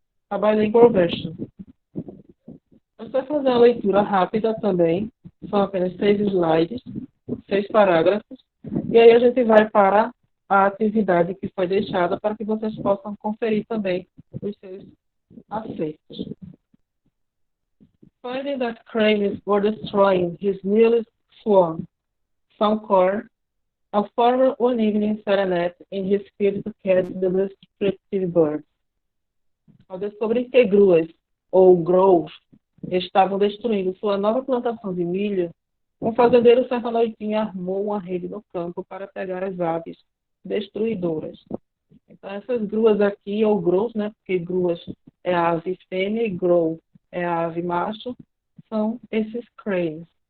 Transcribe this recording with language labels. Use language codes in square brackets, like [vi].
[en] A bilingual version. [pt] Você vai fazer uma leitura rápida também. São apenas 6 slides, 6 parágrafos. E aí a gente vai para a atividade que foi deixada para que vocês possam conferir também os seus acertos. [en] Finding that cranes were destroying his newest swarm, some corn, a farmer one evening set a net in his field to catch the destructive birds. [pt] Ao descobrir que gruas, ou grows, estavam destruindo sua nova plantação de milho, um fazendeiro certa noitinha armou uma rede no campo para pegar as aves destruidoras. Então, essas gruas aqui, ou grows, né, porque gruas é a ave fêmea e grow é a ave macho, são esses cranes.